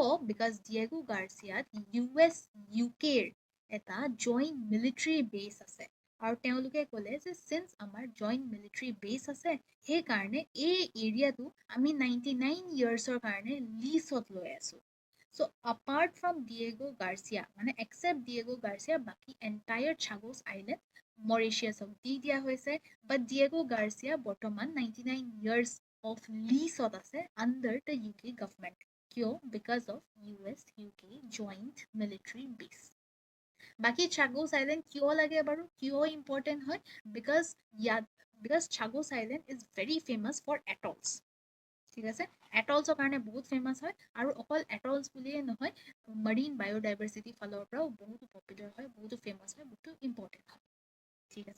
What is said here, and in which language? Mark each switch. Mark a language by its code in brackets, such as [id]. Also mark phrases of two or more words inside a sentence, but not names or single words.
[as] বিকজ ডিয়েগো গাৰ্চিয়াত US UKৰ এটা [en] joint military base [as] আছে, আৰু তেওঁলোকে ক'লে যে চিন্স আমাৰ [en] joint military base [as] আছে সেইকাৰণে এই এৰিয়াটো আমি 99 ইয়াৰ্ছৰ কাৰণে লিজত লৈ আছোঁ। চ' [en] apart from [as] ডিয়েগো গাৰ্চিয়া, মানে এক্সেপ্ট ডিয়েগো গাৰ্চিয়া, বাকী এণ্টায়াৰ চাগোছ আইলেণ্ড মৰিচিয়াছক দি দিয়া হৈছে। [en] বাট ডিয়েগো গাৰ্চিয়া [as] বৰ্তমান 99 [en] ইয়াৰ্ছ of leaseত আছে under the UK government। কিয়? Because of US UK joint military base। [as] বাকী চাগোছ আইলেণ্ড কিয় লাগে বাৰু, কিয় ইম্পৰ্টেণ্ট হয়? [en] because Chagos island is very famous for atolls, [as] ঠিক আছে। এটলছৰ কাৰণে বহুত ফেমাছ হয়, আৰু অকল এটলছ বুলিয়ে নহয় [en] marine biodiversity [as] ফালৰ পৰাও বহুতো পপুলাৰ হয়, বহুতো ফেমাছ হয়, বহুতো ইম্পৰ্টেণ্ট হয়, ঠিক আছে।